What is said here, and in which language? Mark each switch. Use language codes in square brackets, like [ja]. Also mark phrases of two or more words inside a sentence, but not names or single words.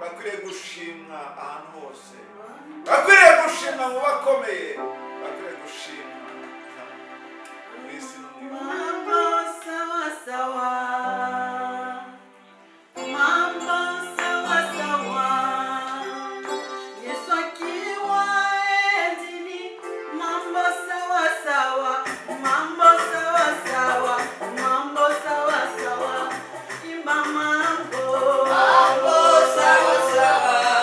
[rw] bakwiriye gushimwa ahantu hose, bakwiriye gushimwa mu bakomeye, bakwiriye gushimwa mu isi no mu ijuru. [sw] Mambo sawa sawa, mambo sawa sawa, Yesu akiwa endini, mambo sawa sawa, mambo sawa sawa, mambo sawa sawa, imba mambo, mambo sawa sawa,